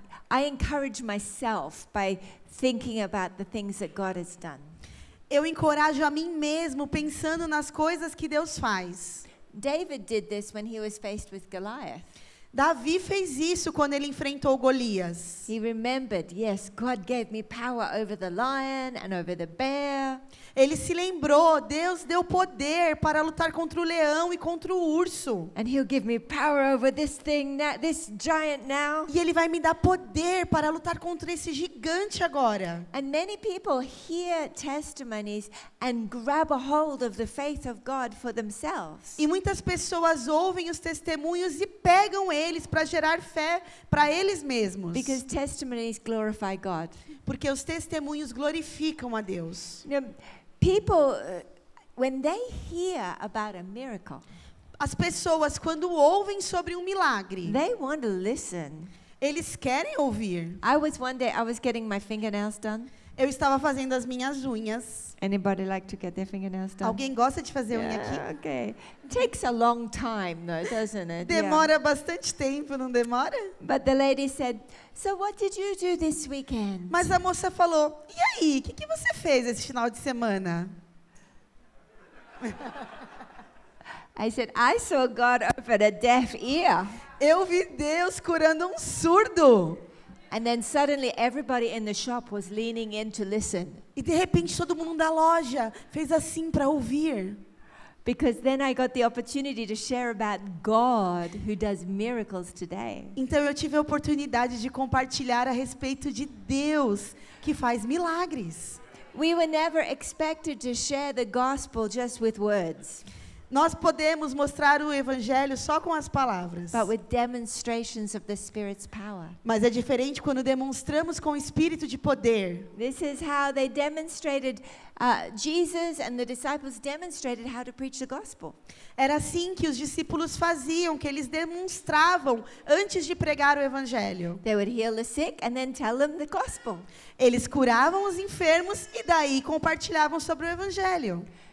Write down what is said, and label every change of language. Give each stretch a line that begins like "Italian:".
English: I encourage myself by thinking about the things that God has done.
Portuguese: Eu encorajo a mim mesmo pensando nas coisas que Deus faz.
English: David did this when he was faced with Goliath.
Portuguese: Davi fez isso quando ele enfrentou Golias.
English: He remembered, yes, God gave me power over the lion and over the bear.
Portuguese: Ele se lembrou, Deus deu poder para lutar contra o leão e contra o urso.
English: And he'll give me power over this thing now, this giant now.
Portuguese: E ele vai me dar poder para lutar contra esse gigante agora.
English: And many people hear testimonies and grab a hold of the faith of God for themselves.
Portuguese: E muitas pessoas ouvem os testemunhos e pegam eles para gerar fé para eles mesmos.
English: Because testimonies glorify God.
Portuguese: Porque os testemunhos glorificam a Deus.
English: You know, people, when they hear about a miracle,
Portuguese: As pessoas, quando ouvem sobre um milagre,
English: they want to listen.
Portuguese: eles querem ouvir.
English: I was getting my fingernails done.
Portuguese: Eu estava fazendo as minhas unhas.
English: Anybody like to get their fingernails done?
Portuguese: Alguém gosta de fazer unha aqui?
English: Yeah, okay. Takes a long time though, doesn't it?
Portuguese: Demora bastante tempo, não demora?
English: Yeah. But the lady said, "So what did you do this weekend?"
Portuguese: Mas a moça falou, e aí, o que você fez esse final de semana?
English: I said, "I saw God open a deaf ear."
Portuguese: Eu vi Deus curando um surdo.
English: And then suddenly everybody in the shop was leaning in to listen.
Portuguese: E de repente todo mundo da loja fez assim para ouvir.
English: Because then I got the opportunity to share about God who does miracles today.
Portuguese: Então eu tive a oportunidade de compartilhar a respeito de Deus que faz milagres.
English: We were never expected to share the gospel just with words.
Portuguese: Nós podemos mostrar o evangelho só com as palavras.
English: But with demonstrations of the Spirit's power.
Portuguese: Mas é diferente quando demonstramos com o espírito de poder.
English: This is how they demonstrated, Jesus and the disciples demonstrated how to preach the gospel.
Portuguese: Era assim que os discípulos faziam, que eles demonstravam antes de pregar o evangelho.
English: They would heal the sick and then tell them the gospel.
Portuguese: Eles curavam os enfermos e daí compartilhavam sobre o evangelho.